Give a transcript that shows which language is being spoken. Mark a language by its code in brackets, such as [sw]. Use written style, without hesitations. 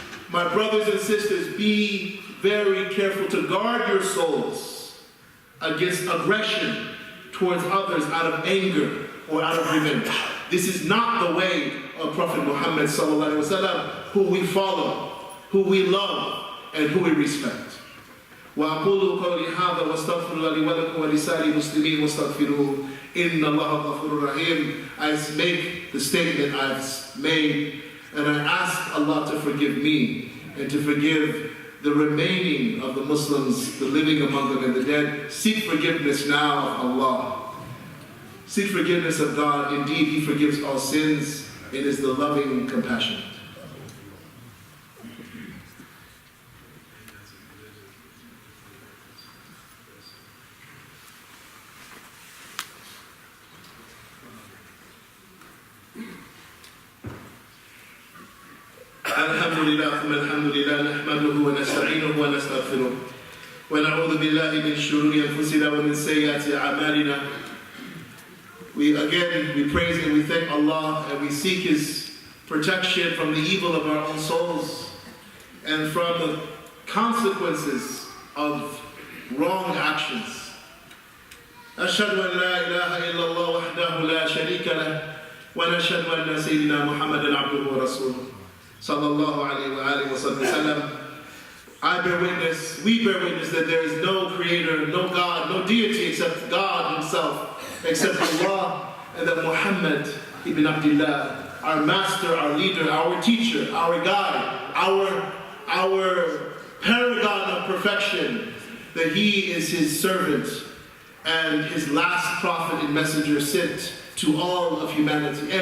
[en] My brothers and sisters, be very careful to guard your souls against aggression towards others out of anger or out of revenge. This is not the way of Prophet Muhammad sallallahu alaihi wasallam, who we follow, who we love, and who we respect. [ar] وأقول قولي هذا واستغفر الله لي ولكم ولسائر المسلمين واستغفروه إن الله غفور رحيم. [en] I make the statement I've made, and I ask Allah to forgive me and to forgive the remaining of the Muslims, the living among them and the dead. Seek forgiveness now of Allah. Seek forgiveness of God. Indeed, He forgives all sins. It is the loving, compassionate. [ar] الحمد لله ثم الحمد لله نحمده ونستعينه ونستغفره ونعوذ بالله من شرور أنفسنا ومن سيئات أعمالنا. [en] We praise and we thank Allah, and we seek His protection from the evil of our own souls and from the consequences of wrong actions. [ar] أشهد أن لا إله إلا الله وحده لا شريك له ونشهد أن سيدنا محمدا عبده ورسوله. Sallallahu alayhi wa sallam. [en] We bear witness that there is no creator, no God, no deity except God Himself, except Allah, and that Muhammad ibn Abdullah, our master, our leader, our teacher, our guide, our paragon of perfection, that He is His servant and His last prophet and messenger sent to all of humanity.